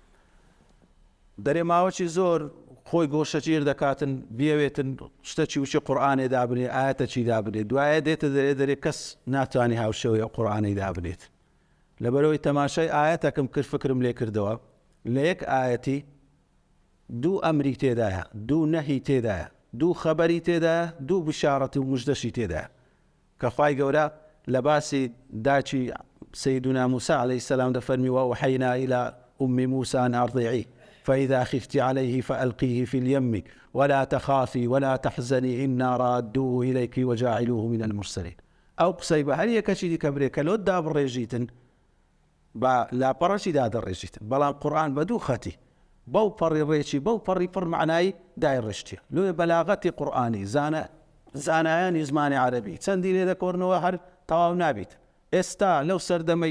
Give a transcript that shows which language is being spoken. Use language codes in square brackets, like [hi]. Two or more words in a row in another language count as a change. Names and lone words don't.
[ckb] دەرێ ماوەکی زۆر خۆی گۆشەگیر دەکاتن بیەوێتن شتێکی وچی قورئانێ دابنێ ئاەتەکی دابنێ دوایە دێتە دەرێ کەس ناتوانێ هاوشێوەی ئەو قورئانەی دابنێت لەبەرەوەی تەماشای ئاەتەکەم کرد فکرم لێ کردەوە لە یەک ئاەتی دوو ئەمری تێدایە دوو نەهی تێدایە دوو خەبەری تێدایە دوو بشارەت و موژدەشی تێدایە کە خوای گەورە لە باسی داچی سەیدنا موسى [ar] عليه السلام [ckb] دەفەرمی [ar] وأوحينا إلى أم موسى أن أرضعيه فإذا خفت عليه فألقيه في اليم ولا تخافي ولا تحزني إنا رادوه إليك وجاعلوه من المرسلين [ckb] أو قسەی بە هەر یەکەشی دیکە برێ کە لۆت دابڕێژیتن بە لاپەڕەشی دادەڕێژیتن بەڵام قورئان بە دوو خەتی بەو پەڕی ڕێکی بەو پەڕی پڕ معنایی دایڕشتیە لۆیە بەلاغەتی قورئانی زانایانی زمانی عەرەبی چەندی لێ دەکۆڕنەوە هەر تەواو نابیت ئێستا لەو سەردەمەی